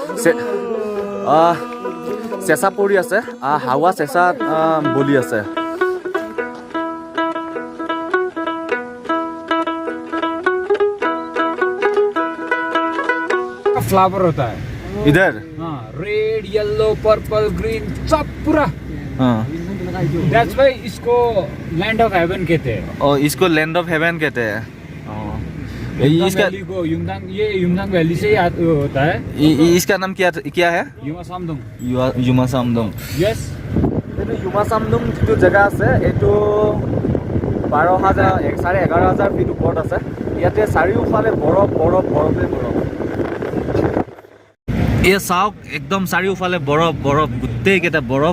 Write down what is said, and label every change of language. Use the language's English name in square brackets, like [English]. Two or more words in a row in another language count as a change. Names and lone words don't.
[Assamese] চেঁচা পৰি আছে। হাৱা চেঁচা বলি আছে। [Hindi] फ्लावर होता है इधर। [English] red yellow purple green [Hindi] सब पूरा। [English] That's why [Hindi] इसको [English] land of heaven [Hindi] कहते हैं। और इसको [English] land of heaven [Hindi] कहते हैं। इसका ये युमथांग वैली से होता है। इसका नाम क्या है? युमासामदोंग। यस। [Assamese] এইটো युमासामदोंग যিটো জেগা আছে এইটো 12,000 11,000 ফিট ওপৰত আছে। ইয়াতে চাৰিওফালে বৰফ বৰফ বৰফে বৰফ। এই চাওক একদম চাৰিওফালে বৰফ বৰফ গোটেইকেইটা বৰফ।